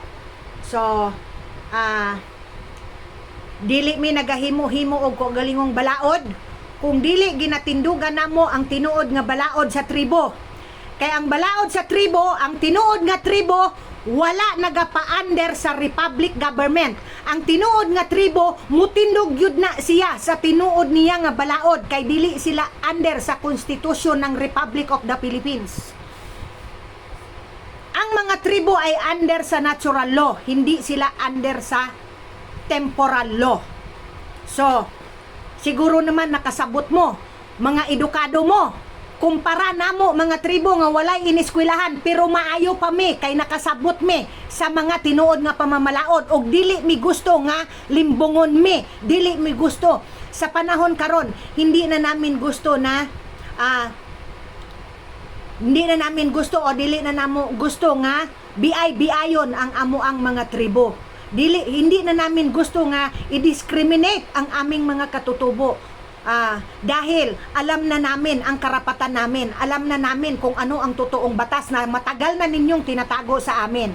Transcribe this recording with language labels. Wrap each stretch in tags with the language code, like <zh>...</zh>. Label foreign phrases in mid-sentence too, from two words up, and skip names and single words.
<ceb>So dili mi nagahimo-himo og galingong balaod, kung dili ginatindugan namo ang tinuod nga balaod sa tribo. Kay ang balaod sa tribo, ang tinuod nga tribo, wala nagapa-under sa</ceb> <en>republic government.</en> <ceb>Ang tinuod nga tribo, mutindog yun na siya sa tinuod niya nga balaod, kay dili sila under sa konstitusyon ng Republic of the Philippines.</ceb> <tl>Ang mga tribo ay under sa</tl> <en>natural law,</en> <tl>hindi sila under sa</tl> <en>temporal law.</en> <ceb>So, siguro naman nakasabot mo, mga edukado mo, kumpara namo mga tribo nga walay iniskwelahan pero maayo pa mi kay nakasabot mi sa mga tinuod nga pamamalaod, og dili mi gusto nga limbongon mi, dili mi gusto sa panahon karon,</ceb> <tl>hindi na namin gusto na hindi na namin gusto</tl> <ceb>o dili na namo gusto nga biay-biayon ang amo ang mga tribo.</ceb> <tl>Hindi na namin gusto nga i-discriminate ang aming mga katutubo. Dahil alam na namin ang karapatan namin, alam na namin kung ano ang totoong batas na matagal na ninyong tinatago sa amin.</tl>